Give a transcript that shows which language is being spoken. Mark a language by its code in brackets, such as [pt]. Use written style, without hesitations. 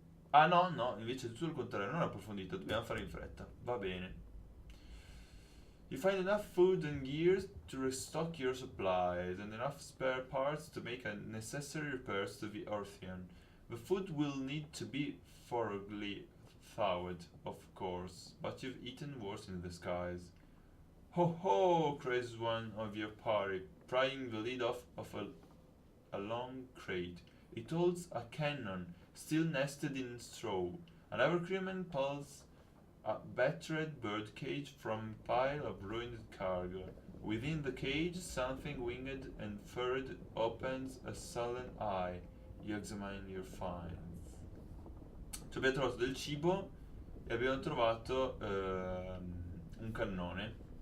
[it] Ah no, no, invece è tutto il contrario, non approfondita, dobbiamo fare in fretta. Va bene. [en] You find enough food and gear to restock your supplies and enough spare parts to make a necessary repairs to the Orpheon. The food will need to be thoroughly thawed, of course, but you've eaten worse in the skies. Ho ho! Cries one of your party, prying the lid off of a long crate. It holds a cannon, still nested in straw. Another crewman pulls a battered birdcage from a pile of ruined cargo. Within the cage, something winged and furred opens a sullen eye. You examine your finds. [it] Ci abbiamo trovato del cibo e abbiamo trovato un cannone.